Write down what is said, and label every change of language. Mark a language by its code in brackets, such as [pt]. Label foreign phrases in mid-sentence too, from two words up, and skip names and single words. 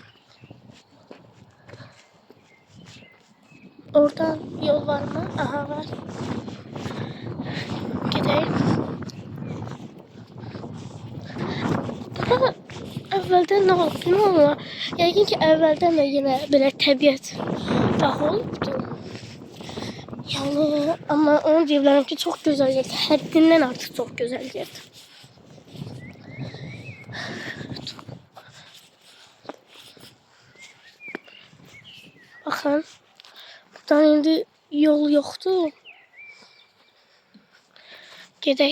[tr] Oradan yol var mı? Aha, var. [az] Gedək. Burada əvvəldən nə olub bilmirəm ama yəqin ki əvvəldən də yenə belə təbiət dağı olubdu. [tr] Yani ama onu diyebilirim ki çok güzel yerdi. Haddinden artık çok güzel yerdi. Bakın. [az] Buradan indi [tr] yol yoktu. [az] Gedək.